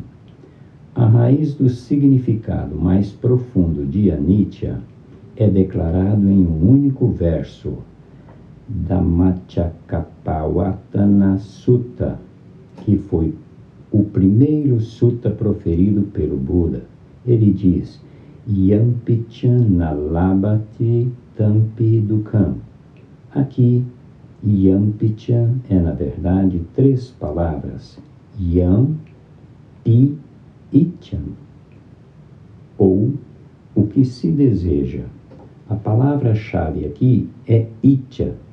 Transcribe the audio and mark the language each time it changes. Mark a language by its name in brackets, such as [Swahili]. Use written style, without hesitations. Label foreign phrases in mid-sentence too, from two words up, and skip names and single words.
[Portuguese] A raiz do significado mais profundo de Anicca é declarado em um único verso, Dhammacakkappavattana Sutta, que foi o primeiro sutta proferido pelo Buda. Ele diz, [Pali] Yampicha nalabhati tampi dukkham. [Portuguese] Aqui, Yampicha é na verdade 3 palavras, [Pali] Yam, Pi, Icham, [Portuguese] ou o que se deseja. A palavra-chave aqui é Iccha.